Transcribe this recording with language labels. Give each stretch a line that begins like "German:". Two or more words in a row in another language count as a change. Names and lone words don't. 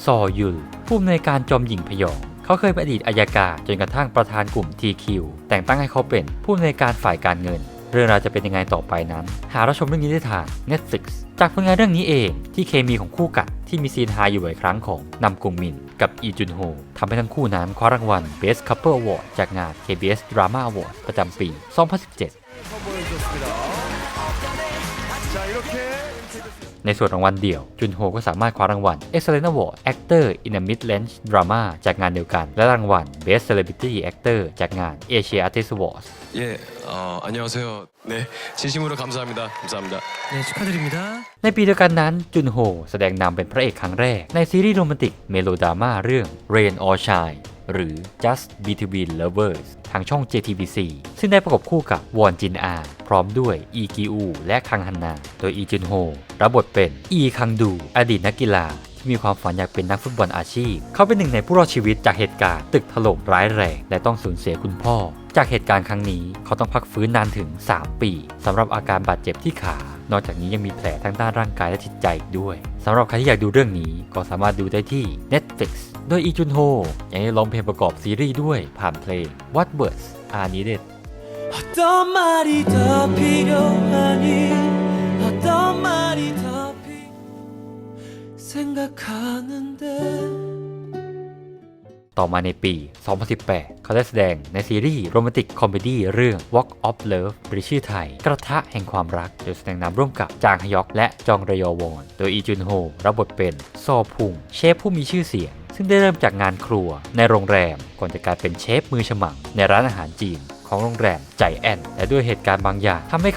Thai: อยุลผู้อำนวยการจอมหญิงพยองเขาเคยเป็นอดีตอัยการจนกระทั่งประธานกลุ่ม TQ แต่งตั้งให้เขาเป็นผู้อำนวยการฝ่ายการเงินเรื่องราวจะเป็นยังไงต่อไปนั้นหารับชมเรื่องนี้ได้ทาง Netflix จากผลงานเรื่องนี้เองที่เคมีของคู่กัดที่มีซีนฮาอยู่บ่อยครั้งของนัมกุงมินกับอีจุนโฮทำให้ทั้งคู่นั้นคว้ารางวัล Best Couple Award จากงาน KBS Drama Award ประจำปี 2017 ในส่วนรางวัลเดี่ยวจุนโฮก็สามารถคว้ารางวัล Excellent Award Actor in a Mid-Range Drama จากงานเดียวกันและรางวัล Best Celebrity Actor จากงาน Asia Artist Awards
Korean: 예, 안녕하세요. 네, 진심으로 감사합니다. 감사합니다. 네 축하드립니다
Thai: ในปีเดียวกันนั้นจุนโฮแสดงนำเป็นพระเอกครั้งแรกในซีรีส์โรแมนติกเมโลดราม่าเรื่อง Rain or Shine หรือ Just Between Lovers ทางช่อง JTBC ซึ่งได้ประกบคู่กับวอนจินอาพร้อมด้วยอีกิอูและคังฮันนาโดยอีจุนโฮรับบท เป็นอีคังดูอดีตนักกีฬาที่มีความฝันอยากเป็นนักฟุตบอลอาชีพเขาเป็นหนึ่งในผู้รอดชีวิตจากเหตุการณ์ตึกถล่มร้ายแรงและต้องสูญเสียคุณพ่อจากเหตุการณ์ครั้งนี้เขาต้องพักฟื้นนานถึง3 ปีสำหรับอาการบาดเจ็บที่ขานอกจากนี้ยังมีแผลทั้งด้านร่างกายและจิตใจอีกด้วยสำหรับใครที่อยากดูเรื่องนี้ก็สามารถดูได้ที่ Netflix โดยอีจุนโฮยังได้ร้องเพลงประกอบซีรีส์ด้วยผ่านเพลง What Words Are Needed
Korean: 어떤 말이 더 필요하니 어떤 말이 더 생각하는데
Thai: ต่อมาในปี 2018 เขาได้แสดงในซีรีส์โรแมนติกคอมเมดี้เรื่อง Walk of Love หรือชื่อไทยกระทะแห่งความรักโดยแสดงนำร่วมกับจางฮยอกและจองรยอวอนโดยอีจุนโฮรับบทเป็นซอพุงเชฟผู้มีชื่อเสียงซึ่งได้เริ่มจากงานครัวในโรงแรมก่อนจะกลายเป็นเชฟมือฉมังในร้านอาหารจีนของโรงแรมใจแอนและด้วยเหตุการณ์บางอย่างทำให้เขา